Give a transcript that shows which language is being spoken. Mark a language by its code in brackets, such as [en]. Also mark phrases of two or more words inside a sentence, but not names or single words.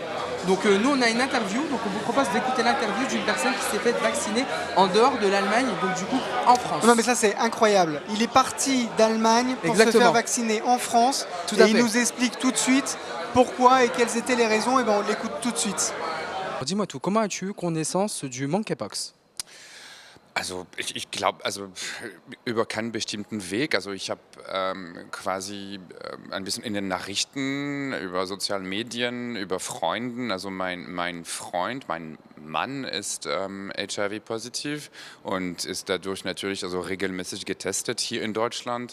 [fr] Donc nous on a une interview, donc on vous propose d'écouter l'interview d'une personne qui s'est faite vacciner en dehors de l'Allemagne, donc du coup en France. Non mais ça c'est incroyable. Il est parti d'Allemagne pour se faire vacciner en France et il nous explique tout de suite pourquoi et quelles étaient les raisons. Et ben on l'écoute tout de suite. Dis-moi tout, comment as-tu eu connaissance du monkeypox? [de] Also ich glaube, also über keinen bestimmten Weg. Also ich habe quasi ein bisschen in den Nachrichten, über sozialen Medien, über Freunden. Also mein Freund, mein Mann ist HIV-positiv und ist dadurch natürlich also regelmäßig getestet hier in Deutschland.